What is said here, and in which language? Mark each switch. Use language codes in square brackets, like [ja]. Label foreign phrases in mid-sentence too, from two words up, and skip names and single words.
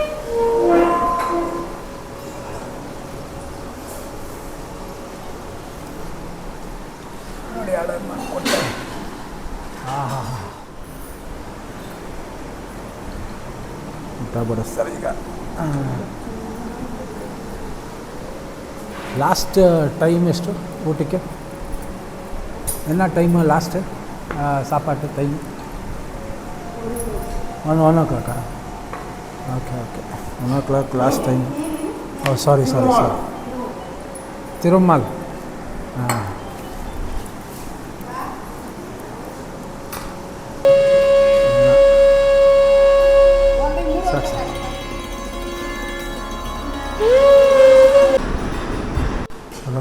[kn] ನೋಡಿ ಆರ್ಡರ್ ಮಾಡಿಕೊಟ್ಟೆ. ಊಟ ಬಡಿಸ್ತಾರೆ ಈಗ. [en] last time [kn] ಎಷ್ಟು ಊಟಕ್ಕೆ? [ta] என்ன டைம் லாஸ்ட்டு சாப்பாட்டு டைம்? [en] 1 o'clock. okay 1 o'clock last time. oh sorry ತಿರುಮಲ್. [kn] ಹಾಂ ಹಲೋ.